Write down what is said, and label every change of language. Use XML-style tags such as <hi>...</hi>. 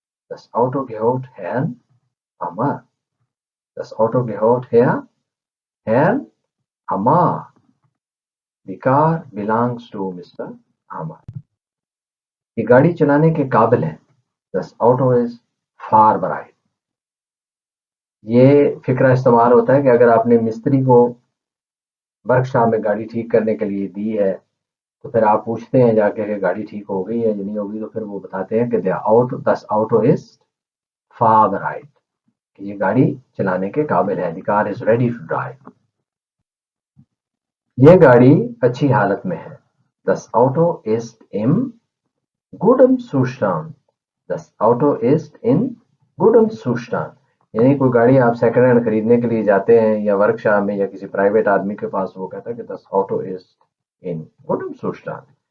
<de>Das Auto gehört Herrn Amar. Das Auto gehört Herrn Amar.</de> <en>The car belongs to Mr. Amar.</en> <hi>ये गाड़ी चलाने के काबिल है.</hi> <de>Das Auto is fahrbereit.</de> <hi>ये फिक्रा इस्तेमाल होता है कि अगर आपने मिस्त्री को वर्कशॉप में गाड़ी ठीक करने के लिए दी है, तो फिर आप पूछते हैं जाके कि गाड़ी ठीक हो गई है या नहीं होगी, तो फिर वो बताते हैं कि</hi> <de>das Auto ist fahrbereit,</de> <hi>कि ये गाड़ी चलाने के काबिल है.</hi> <en>The car is ready to drive.</en> <hi>ये गाड़ी अच्छी हालत में है.</hi> <de>Das Auto ist im gutem Zustand. Das Auto ist in gutem Zustand.</de> <hi>यानी कोई गाड़ी आप सेकंड हैंड खरीदने के लिए जाते हैं या वर्कशॉप में या किसी प्राइवेट आदमी के पास, वो कहता है कि</hi> <de>das Auto ist in gutem Zustand.</de>